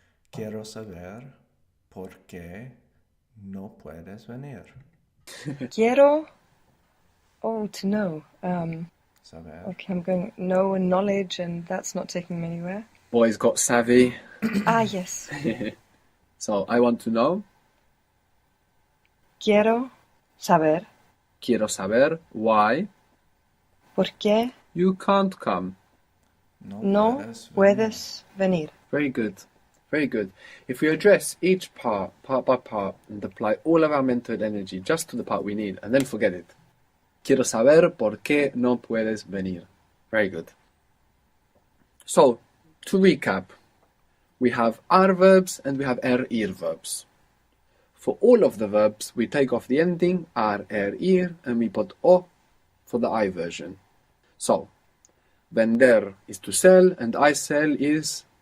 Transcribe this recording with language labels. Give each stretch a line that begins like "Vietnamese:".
Spanish: Quiero saber por qué no puedes venir. Quiero.
English: Oh, to know.
Spanish: Saber.
English: Okay, I'm going know and knowledge, and that's not taking me anywhere. Boys got savvy. Yes. So, I want to know.
Spanish: Quiero saber Quiero saber
English: why
Spanish: por qué
English: you can't come.
Spanish: no puedes venir.
English: Very good. Very good. If we address each part by part, and apply all of our mental energy just to the part we need, and then forget it.
Spanish: Quiero saber por qué no puedes venir.
English: Very good. So, to recap, we have are verbs and we have ir verbs. For all of the verbs, we take off the ending ir, and we put o for the I version. So, vender is to sell, and I sell is